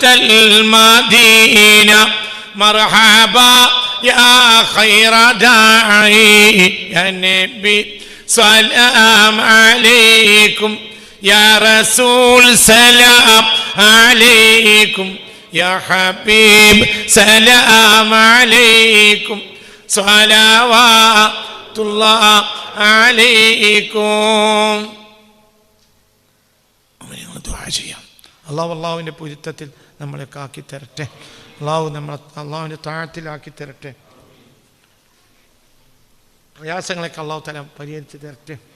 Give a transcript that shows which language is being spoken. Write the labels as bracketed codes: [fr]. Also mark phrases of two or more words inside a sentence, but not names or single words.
[ar] المدينة مرحبا يا خير داعي يا نبي سلام عليكم يا رسول سلام عليكم يا حبيب سلام عليكم صلوات الله عليكم. [ml] അള്ളാഹുവിൻ്റെ പൊരുത്തത്തിൽ നമ്മളെയൊക്കെ ആക്കി തരട്ടെ. അള്ളാഹുവിൻ്റെ താഴത്തിലാക്കി തരട്ടെ. പ്രയാസങ്ങളൊക്കെ [ar] الله تعالى [ml] പരിഹരിച്ച് തരട്ടെ.